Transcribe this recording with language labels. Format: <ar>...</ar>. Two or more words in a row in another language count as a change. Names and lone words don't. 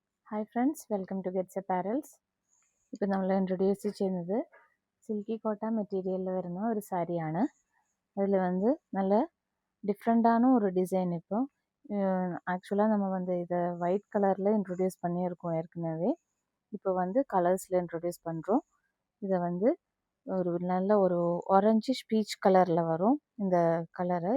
<ml>ഹായ് ഫ്രണ്ട്സ്,</ml> <en>welcome to</en> <ml>ഗെറ്റ്സ് അപ്പാരൽസ്. ഇപ്പോൾ നമ്മൾ ഇൻട്രൊഡ്യൂസ് ചെയ്യുന്നത് സിൽക്കി കോട്ട മെറ്റീരിയലിൽ വരുന്ന ഒരു സാരിയാണ്.</ml> <ta>அதில் நல்ல டிஃப்ரெண்ட்டான ஒரு டிசைன். இப்போ ஆக்சுவலாக நம்ம இதை</ta> <en>white colour</en> <ta>இன்ட்ரொடியூஸ் பண்ணியிருக்கோம் ஏற்கனவே. இப்போ கலர்ஸில் இன்ட்ரொடியூஸ் பண்ணுறோம். இதை நல்ல ஒரு</ta> <en>orangish peach</en> <ta>கலரில் வரும் இந்த கலரு.</ta>